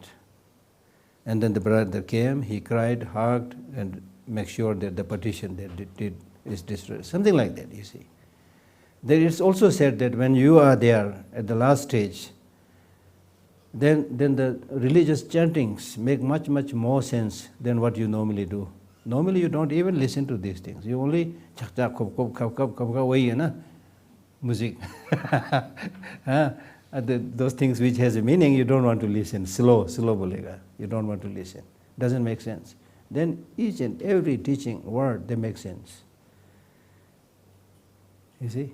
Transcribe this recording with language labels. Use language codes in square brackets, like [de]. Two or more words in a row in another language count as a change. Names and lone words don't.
[en] And then the brother came, he cried, hugged, and make sure that the petition that is destroyed. Something like that, you see. There is also said that when you are there at the last stage, then the religious chantings make much more sense than what you normally do. Normally you don't even listen to these things. You only chak chak kop kop kap kap kap kap [hi] वही है ना [en] music. Those things which has a meaning, you don't want to listen. Slow bolega. You don't want to listen. Doesn't make sense. Then each and every teaching word, they make sense. You see?